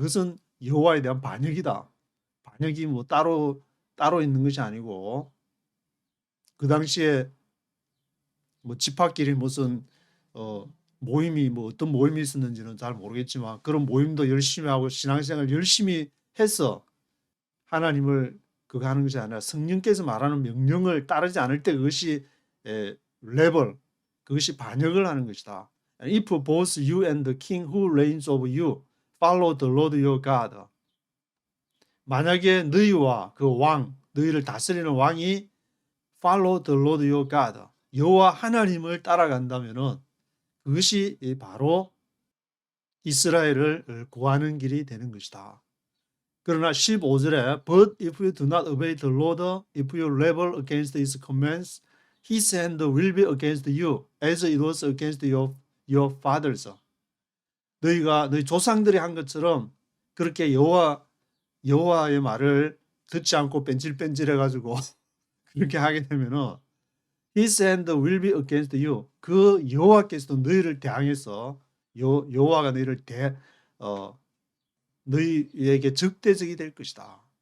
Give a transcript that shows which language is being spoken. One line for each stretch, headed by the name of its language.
Korean: 그것은 여호와에 대한 반역이다. 반역이 뭐 따로 있는 것이 아니고 그 당시에 뭐 집합끼리 무슨 모임이 뭐 어떤 모임이 있었는지는 잘 모르겠지만 그런 모임도 열심히 하고 신앙생활 열심히 해서 하나님을 그거 하는 것이 아니라 성령께서 말하는 명령을 따르지 않을 때 그것이 레벨 그것이 반역을 하는 것이다.
English: If both you and the king who reigns over you follow the Lord your God.
Korean: 만약에 너희와 그 왕, 너희를 다스리는 왕이
English: follow the Lord your God.
Korean: 여호와 하나님을 따라간다면은 그것이 바로 이스라엘을 구하는 길이 되는 것이다. 그러나 15절에
English: But if you do not obey the Lord, if you rebel against his commands, his hand will be against you, as it was against your fathers.
Korean: 너희 조상들이 한 것처럼 그렇게 여호와의 말을 듣지 않고 뺀질뺀질해가지고 그렇게 하게 되면은
English: His hand will be against you.
Korean: 그 여호와께서도 너희를 대항해서 여호와가 너희를 너희에게 적대적이 될 것이다.